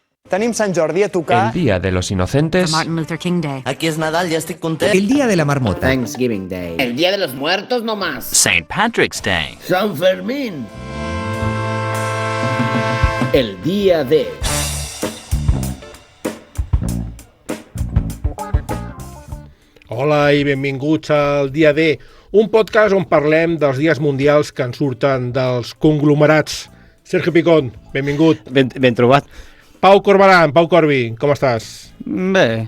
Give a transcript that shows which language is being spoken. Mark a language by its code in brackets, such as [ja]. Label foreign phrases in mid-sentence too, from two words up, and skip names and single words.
[ca] Tenim Sant Jordi a tocar. El Día de los Inocentes. Martin Luther King Day. Aquí és Nadal, ja estic content. El Día de la Marmota. Thanksgiving Day. [es] El Día de los Muertos no más. [ca] St. Patrick's Day. San Fermín. El Día de... Hola i benvinguts al Dia D, un podcast on parlem dels dies mundials que ens surten dels conglomerats. Sergio Picón, benvingut. Ben trobat. Pau Corbaran, Pau Corbi, com estàs? Bé.